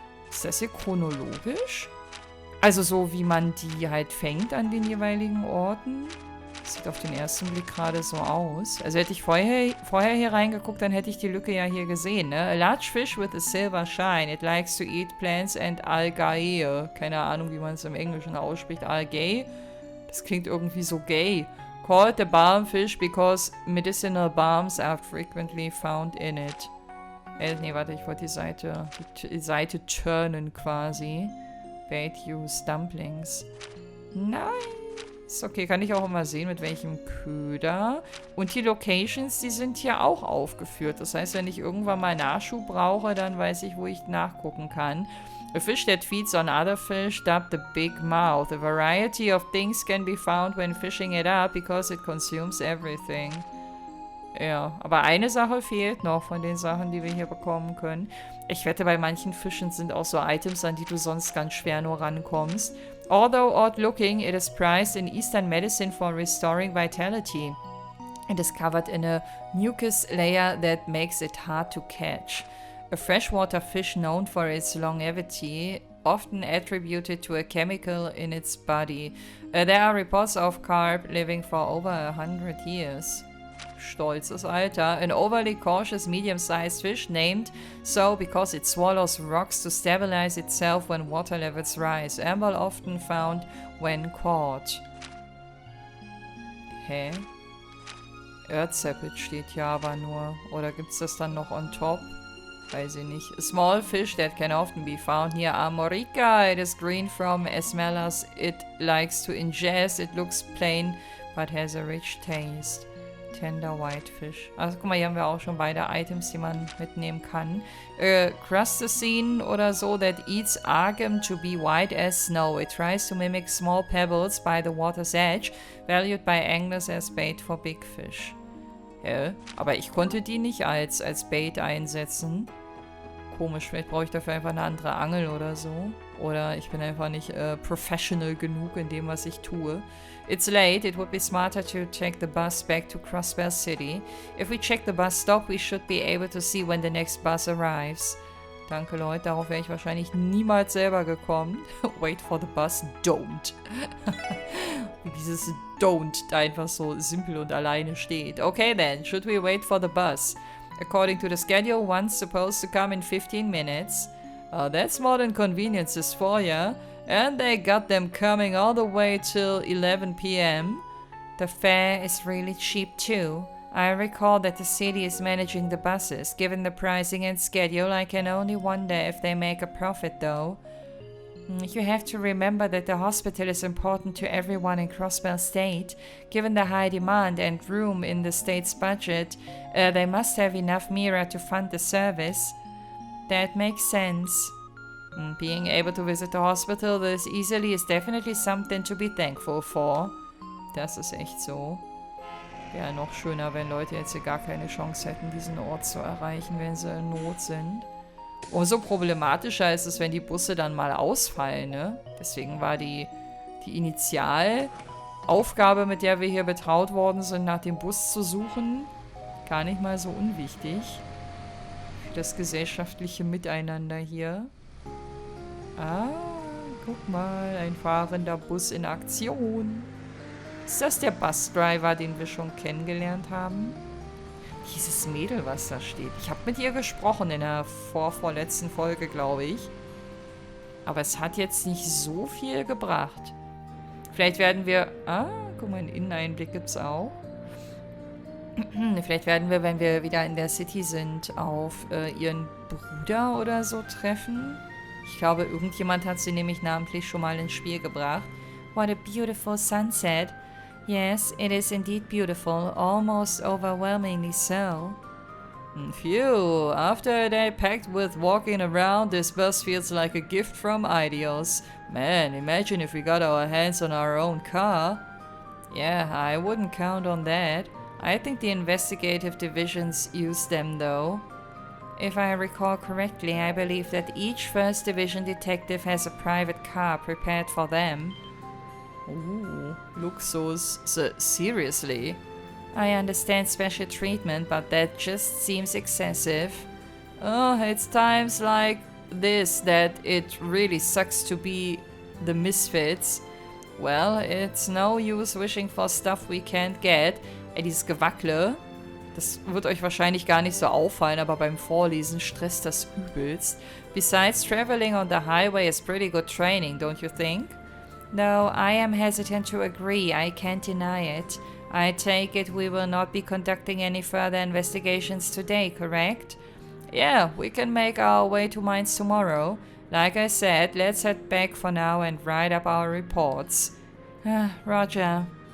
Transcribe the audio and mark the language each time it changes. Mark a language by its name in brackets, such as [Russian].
[German] Ist das hier chronologisch? Also so, wie man die halt fängt an den jeweiligen Orten. Das sieht auf den ersten Blick gerade so aus. Also hätte ich vorher hier reingeguckt, dann hätte ich die Lücke ja hier gesehen, ne? [English] A large fish with a silver shine. It likes to eat plants and algae. [German] Keine Ahnung, wie man es im Englischen ausspricht. Algae? Das klingt irgendwie so gay. [English] Called the balm fish because medicinal balms are frequently found in it. [German] Nee, warte, ich wollte die Seite turnen quasi. [English] Bait use dumplings. [German] Nice. Okay, kann ich auch immer sehen, mit welchem Köder. Und die Locations, die sind hier auch aufgeführt. Das heißt, wenn ich irgendwann mal Nachschub brauche, dann weiß ich, wo ich nachgucken kann. [English] A fish that feeds on other fish dubbed the big mouth. A variety of things can be found when fishing it up because it consumes everything. [German] Ja, aber eine Sache fehlt noch von den Sachen, die wir hier bekommen können. Ich wette, bei manchen Fischen sind auch so Items, an die du sonst ganz schwer nur rankommst. [English] Although odd looking, it is prized in Eastern medicine for restoring vitality. It is covered in a mucus layer that makes it hard to catch. A freshwater fish known for its longevity, often attributed to a chemical in its body. There are reports of carp living for over 100 years. [German] Stolzes Alter. [English] An overly cautious medium-sized fish named so because it swallows rocks to stabilize itself when water levels rise. Amber often found when caught. Hä? [German] Earthsapid steht hier aber nur. Oder gibt's das dann noch on top? Weiß ich nicht. [English] A small fish that can often be found near Armorica. It is green from as well as it likes to ingest. It looks plain but has a rich taste. Tender white fish. [German] Also guck mal, hier haben wir auch schon beide Items, die man mitnehmen kann. [English] Crustacine [German] oder so [English] that eats Augen to be white as snow. It tries to mimic small pebbles by the water's edge, valued by anglers as bait for big fish. [German] Aber ich konnte die nicht als Bait einsetzen. Komisch, vielleicht brauche ich dafür einfach eine andere Angel oder so. Oder ich bin einfach nicht professional genug in dem, was ich tue. [English] It's late. It would be smarter to take the bus back to Crossbear City. If we check the bus stop, we should be able to see when the next bus arrives. [German] Danke, Leute. Darauf wäre ich wahrscheinlich niemals selber gekommen. [English] Wait for the bus. Don't. [German] Wie dieses Don't da einfach so simpel und alleine steht. [English] Okay then, should we wait for the bus? According to the schedule, one's supposed to come in 15 minutes. That's more than conveniences for ya. And they got them coming all the way till 11 p.m. The fare is really cheap too. I recall that the city is managing the buses. Given the pricing and schedule, I can only wonder if they make a profit though. You have to remember that the hospital is important to everyone in Crossbear State. Given the high demand and room in the state's budget, they must have enough MEHR to fund the service. That makes sense. Being able to visit the hospital this easily is definitely something to be thankful for. [German] Das ist echt so. Wäre noch schöner, wenn Leute jetzt hier gar keine Chance hätten, diesen Ort zu erreichen, wenn sie in Not sind. Umso problematischer ist es, wenn die Busse dann mal ausfallen, ne? Deswegen war die Initialaufgabe, mit der wir hier betraut worden sind, nach dem Bus zu suchen, gar nicht mal so unwichtig. Für das gesellschaftliche Miteinander hier. Ah, guck mal, ein fahrender Bus in Aktion. Ist das der Busdriver, den wir schon kennengelernt haben? Dieses Mädel, was da steht. Ich habe mit ihr gesprochen in der vorletzten Folge, glaube ich. Aber es hat jetzt nicht so viel gebracht. Vielleicht werden wir... Ah, guck mal, einen Inneneinblick gibt's auch. Vielleicht werden wir, wenn wir wieder in der City sind, auf ihren Bruder oder so treffen. Ich glaube, irgendjemand hat sie nämlich namentlich schon mal ins Spiel gebracht. [English] What a beautiful sunset. Yes, it is indeed beautiful, almost overwhelmingly so. Phew, after a day packed with walking around, this bus feels like a gift from Ideals. Man, imagine if we got our hands on our own car. Yeah, I wouldn't count on that. I think the investigative divisions use them, though. If I recall correctly, I believe that each 1st Division detective has a private car prepared for them. Ooh, Luxus. Seriously? I understand special treatment, but that just seems excessive. Oh, it's times like this that it really sucks to be the misfits. Well, it's no use wishing for stuff we can't get. [German] Ey, dieses Gewackle, das wird euch wahrscheinlich gar nicht so auffallen, aber beim Vorlesen stresst das übelst. [English] Besides, traveling on the highway is pretty good training, don't you think? No, I am hesitant to agree. I can't deny it. I take it we will not be conducting any further investigations today, correct? Yeah, we can make our way to mines tomorrow. Like I said, let's head back for now and write up our reports. Roger.